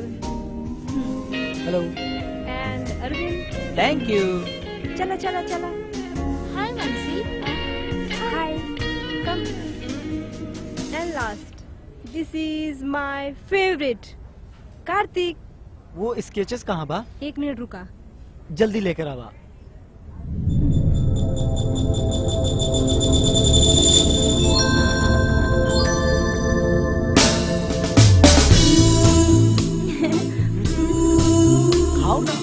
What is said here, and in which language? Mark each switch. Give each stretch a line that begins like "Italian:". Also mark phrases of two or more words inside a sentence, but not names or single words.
English: Hello. And Arvind. Thank you.
Bhojpuri: चला, चला, चला.
English: Hi, Nancy. Hi. Come. And last, this is my favorite, Karthik.
Bhojpuri: वो स्केचेस कहाँ बा? 1 मिनट रुका. जल्दी लेकर आवा. खाओ ना.